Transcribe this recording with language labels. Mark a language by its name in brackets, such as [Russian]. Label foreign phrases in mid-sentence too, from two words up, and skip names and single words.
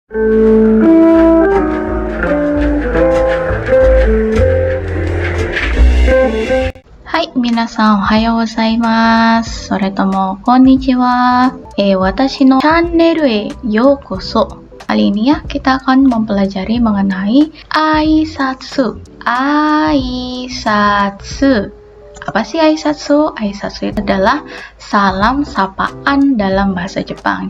[Japanese] はい、皆さんおはようございます。それともこんにちは。私のチャンネルへようこそ. [Indonesian] Kali ini ya kita akan mempelajari mengenai aisatsu. Aisatsu. Apa sih aisatsu? Aisatsu itu adalah salam sapaan dalam bahasa Jepang.